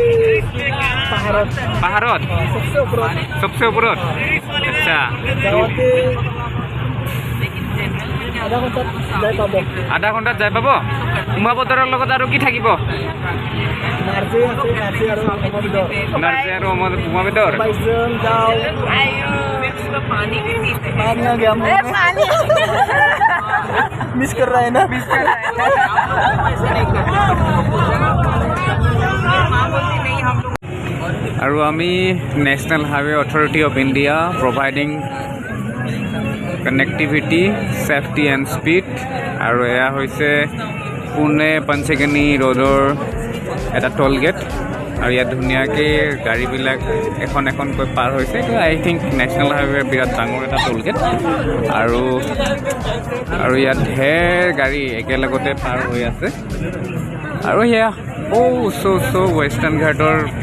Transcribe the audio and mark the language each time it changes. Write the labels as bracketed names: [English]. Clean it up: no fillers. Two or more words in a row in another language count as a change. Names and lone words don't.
[Assamese] পাহাৰত চবচে ওপৰত আচ্ছা আধা ঘণ্টাত যাই পাব উমা বেদৰৰ লগত আৰু কি থাকিব নাৰ্জী আৰু উমা বেদৰ [Hindi] मिस कर रहा है ना [Assamese] আৰু আমি [English] National Highway Authority of India providing connectivity safety and speed আৰু [Assamese] এয়া হৈছে পুনে পঞ্চগনি ৰোডৰ এটা টোল গেট আৰু ইয়াত ধুনীয়াকৈ গাড়ীবিলাক এখন এখনকৈ পাৰ হৈছে এইটো [English] I think [Assamese] নেশ্যনেল হাইৱেৰ বিৰাট ডাঙৰ এটা টোল গেট আৰু ইয়াত ঢেৰ গাড়ী একেলগতে পাৰ হৈ আছে আৰু সেয়া ওচ ৱেষ্টাৰ্ণ ঘাটৰ